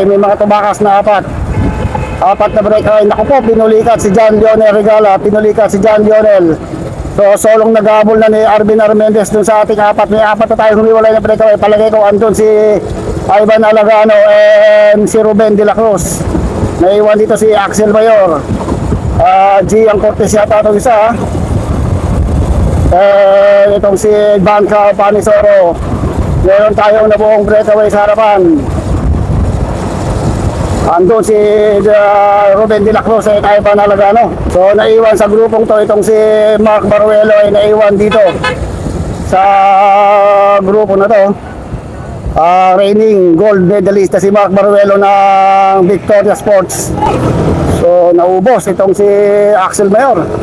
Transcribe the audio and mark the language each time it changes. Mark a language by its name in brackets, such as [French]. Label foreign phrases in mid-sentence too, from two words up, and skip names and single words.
[Filipino] May mga tumakas na apat na breakaway. Naku po, pinulikat si John Lionel Regala, pinulikat si John Lionel. So solong naghabol na ni Arvin Armendez dun sa ating apat. May apat na tayo humiwalay na breakaway. Palagay ko andun si Ivan Alagano and si Ruben de la Cruz. Naiwan dito si Axel Mayor, Gian Cortez yata itong isa. Itong si Banca Panisoro. Meron tayong nabuong breakaway sa harapan. Andun si Ruben de la Cruz ay tayo pa Alagano. So naiwan sa grupong to itong si Mark Baruelo ay naiwan dito sa grupo na to. [English] reigning gold medalist [Filipino] na si Mark Baruelo ng Victoria Sports. So naubos itong si Axel Mayor.